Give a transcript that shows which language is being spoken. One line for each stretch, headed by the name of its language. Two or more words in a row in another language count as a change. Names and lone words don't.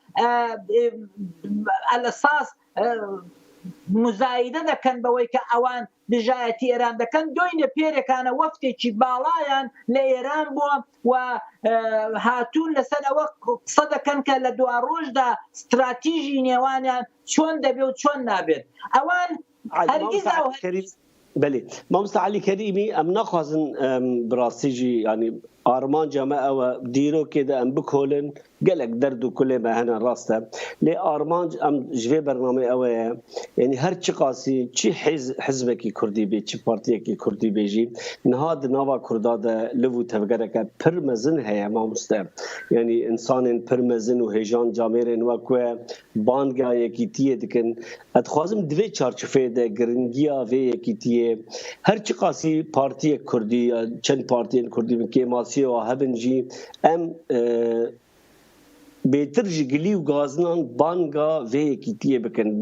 Central Kurdish: ئەلەساس مزایدە دەکەن بەوەی کە ئەوان دژایەتی ئێران دەکەن دوینە پێرێکانە وەفتێکی باڵایان لە ئێران بووە و هاتوون لەسەر ئەوە قسە دەکەن کە لە دوا ڕۆژدا استراتیژی نێوانیان چۆن دەبێت و چۆن نابێت ئەوان هەرگیز بله مامۆستا علی کەریمی ئەم ناخوازن بڕاستیژی ینی ئارمانجا
Kurdish: me ew dîrokê de em bikolin gelek derd û kulê me hene rast e lê armanc em ji vê bername ew ye yanî her çi qasî çi hizbekî Kurdî bê çi partiyekî Kurdî bê jî niha di nava Kurda de liv û tevgereke pir mezin heye mamoste yanî insanên pir mezin û hêjan camêrên wek we banga yekîtiyê dikin ez dixwazim divê çarçoveyê de giringiya vê yekîtiyê her çi qasî partiyek Kurdî çend partiyên Kurdî kêma hebin jî em bêtir ji gilî û gazinan banga vê yekîtiyê bikin.